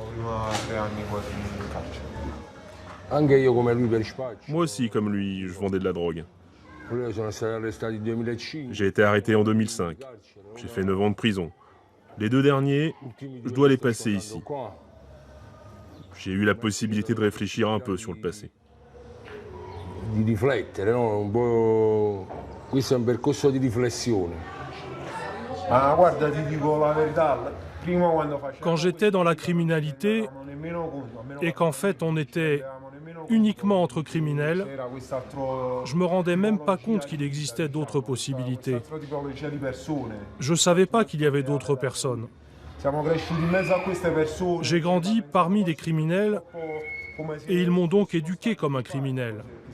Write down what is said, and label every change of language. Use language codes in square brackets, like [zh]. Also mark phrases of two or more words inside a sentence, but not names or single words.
[fr] Moi aussi, comme lui, je vendais de la drogue. J'ai été arrêté en 2005. J'ai fait 9 ans de prison. Les 2 derniers, je dois les passer ici. J'ai eu la possibilité de réfléchir un peu sur le passé. [it] Di riflettere, no? Un po'... Questo è un percorso di riflessione. Ah, guarda, ti dico la verità. Prima quando facevo... [fr] Quand j'étais dans la criminalité, et qu'en fait on était uniquement entre criminels, je me rendais même pas compte qu'il existait d'autres possibilités. Je savais pas qu'il y avait d'autres personnes. J'ai grandi parmi des criminels et ils m'ont donc éduqué comme un criminel.